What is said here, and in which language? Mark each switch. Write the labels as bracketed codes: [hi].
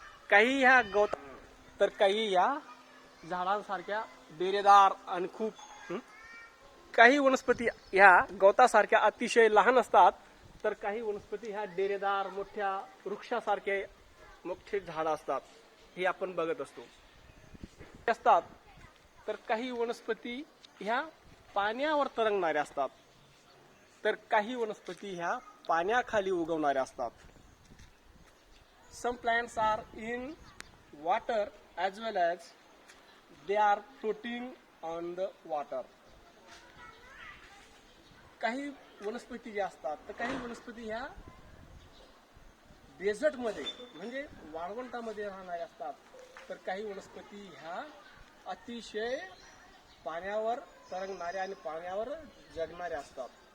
[mr] काही ह्या गवत तर काही या झाडांसारख्या डेरेदार आणि खूप काही वनस्पती ह्या गवतासारख्या अतिशय लहान असतात, तर काही वनस्पती ह्या डेरेदार मोठ्या वृक्षासारखे मोठे झाड असतात. हे आपण बघत असतात. तर काही वनस्पती ह्या पाण्यावर तरंगणाऱ्या असतात, तर काही वनस्पती ह्या पाण्याखाली उगवणाऱ्या असतात. [en] Some plants are in water as well as they are floating on the water. [mr] काही वनस्पती ज्या असतात, तर काही वनस्पती ह्या डेझर्ट मध्ये म्हणजे वाळवंटामध्ये राहणाऱ्या असतात, तर काही वनस्पती ह्या अतिशय पाण्यावर तरंगणाऱ्या आणि पाण्यावर जगणाऱ्या असतात.